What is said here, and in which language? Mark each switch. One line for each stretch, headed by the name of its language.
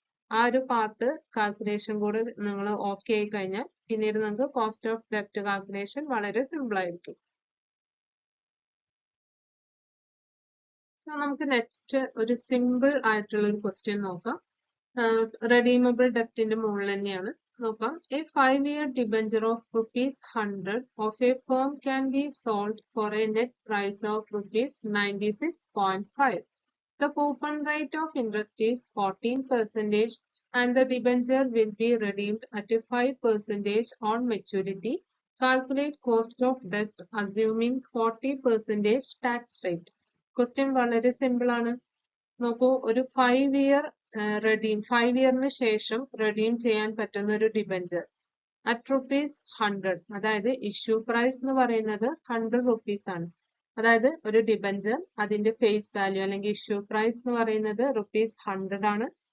Malayalam: ആ ഒരു part calculation കൂടെ നിങ്ങൾ ഓക്കെ ആയി കഴിഞ്ഞാൽ പിന്നീട് നമുക്ക് കോസ്റ്റ് ഓഫ് ഡെപ്റ്റ് കാൽക്കുലേഷൻ വളരെ സിമ്പിൾ ആയിരിക്കും. സോ നമുക്ക് നെക്സ്റ്റ് ഒരു സിമ്പിൾ ആയിട്ടുള്ള ഒരു ക്വസ്റ്റ്യൻ നോക്കാം. റെഡീമബിൾ ഡെപ്റ്റിന്റെ മുകളിൽ തന്നെയാണ് നോക്കാം.
English: A 5-year debenture of ₹100 of a firm can be sold for a net price of ₹96.5. The coupon rate of interest is 14% and the debenture will be redeemed at 5% on maturity. Calculate cost of debt assuming 40% tax rate.
Malayalam: Question വളരെ simple ആണ്. നോക്കൂ, ഒരു 5 year 5 ഇയറിന് ശേഷം redeem ചെയ്യാൻ പറ്റുന്ന ഒരു debenture at ₹100, അതായത് issue price എന്ന് പറയുന്നത് 100 rupees ആണ്. അതായത് ഒരു ഡിബഞ്ചർ അതിന്റെ ഫേസ് വാല്യൂ അല്ലെങ്കിൽ ഇഷ്യൂ പ്രൈസ് എന്ന് പറയുന്നത് ₹100 ആണ്.